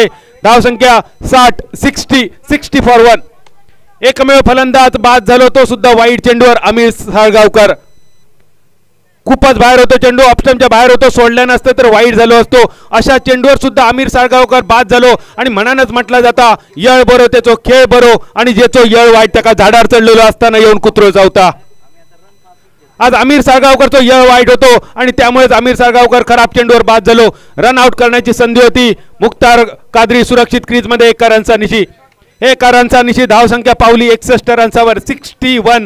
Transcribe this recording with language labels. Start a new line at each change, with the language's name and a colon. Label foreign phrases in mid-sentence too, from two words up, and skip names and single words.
Marathi: धावसंख्या 60 फॉर 1। एकमेव फलंदाज बाद झालो, तो सुद्धा वाईट चेंडूवर अमीर साळगावकर। खूपच बाहेर होतो चेंडू, ऑप्शनच्या बाहेर होतो, सोडल्या नसतं तर वाईट झालो असतो। अशा चेंडूवर सुद्धा अमीर साळगावकर बाद झालो
Konkani: आणि मनानच म्हटला जाता यळ बरो त्याचो खेळ बरो आणि जेचो यळ वाईट त्याका झाडार चढलेलो असताना येऊन कुत्रो चावता।
Marathi: आज अमीर साळगावकरचो यळ वाईट होतो आणि त्यामुळेच अमीर साळगावकर खराब चेंडूवर बाद झालो। रन आउट करण्याची संधी होती। मुख्तार कादरी सुरक्षित क्रीज मध्ये 1 रनचा निशी। 1 रनचा निशी, धावसंख्या पावली 61 रन्सावर 61।